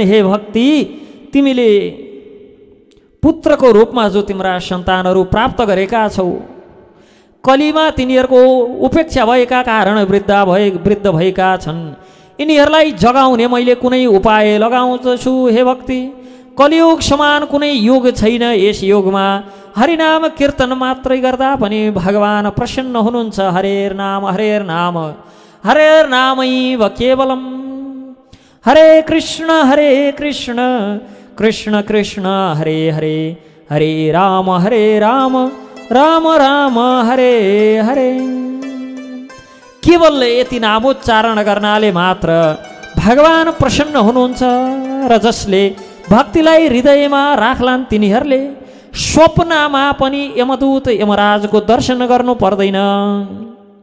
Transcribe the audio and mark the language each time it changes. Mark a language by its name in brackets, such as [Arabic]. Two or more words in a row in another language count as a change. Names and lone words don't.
[Nepali] हे भक्ति, तिमीले पुत्रको रूपमा जो तिम्रा सन्तानहरू प्राप्त गरेका छौ, कलिमा तिनीहरूको उपेक्षा भएका कारण वृद्ध भएका छन्। यिनीहरूलाई जगाउने मैले कुनै उपाय लगाउँछु। हे भक्ति, कलियुग समान कुनै युग छैन। यस युगमा हरिनाम कीर्तन मात्रै गर्दा पनि भगवान प्रसन्न हुनुहुन्छ। [Sanskrit] हरेर नाम हरेर नामैव केवलम, हरे कृष्ण कृष्ण कृष्ण हरे हरे, हरे राम राम राम हरे हरे। [Nepali] केवल यति नामोच्चारण गर्नाले मात्र भगवान प्रसन्न हुनुहुन्छ र जसले भक्तिलाई हृदयमा राख्लान् तिनीहरूले स्वप्नमा पनि यमदूत यमराजको दर्शन गर्नु पर्दैन।